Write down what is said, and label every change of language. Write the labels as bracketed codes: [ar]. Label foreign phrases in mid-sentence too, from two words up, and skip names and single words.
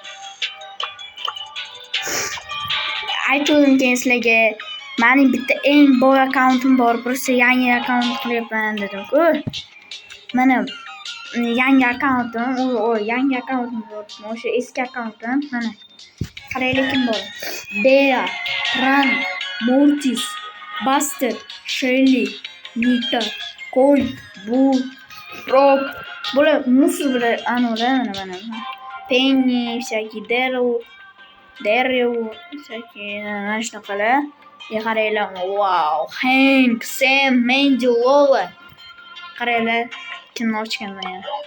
[uz] Aytdim sizlarga, mening bitta eng boy akkauntim bor, просто yangi akkaunt qilyapman dedim-ku. Mana yangi akkauntim, yangi akkauntim bor. O'sha eski akkauntim mana. Qaranglar kim bor. Bea, Frank, Mortis, Buster, Shelly, Nita, Colt, Bull, Brock. Bular musu bular anolar mana. Penny, всякий Daryl, всякий shunaqalar. Qaranglar, wow, Hank, Sam, Mandy, Lola. Qaranglar, kimni ochganman yana.